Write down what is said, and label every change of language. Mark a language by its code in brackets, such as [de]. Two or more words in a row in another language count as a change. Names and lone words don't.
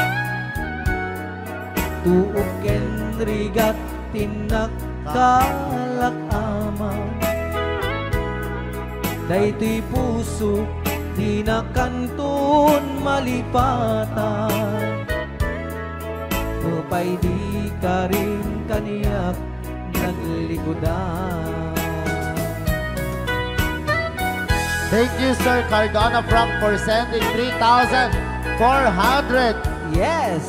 [ilo] Tuok ken rigat tinaktalak ama. Daytoy puso di na kanton malipatan. Nupay di ka rin kaniyak naglikodan. [en] Thank you, Sir Cardona Frank, for sending 3,400 Yes!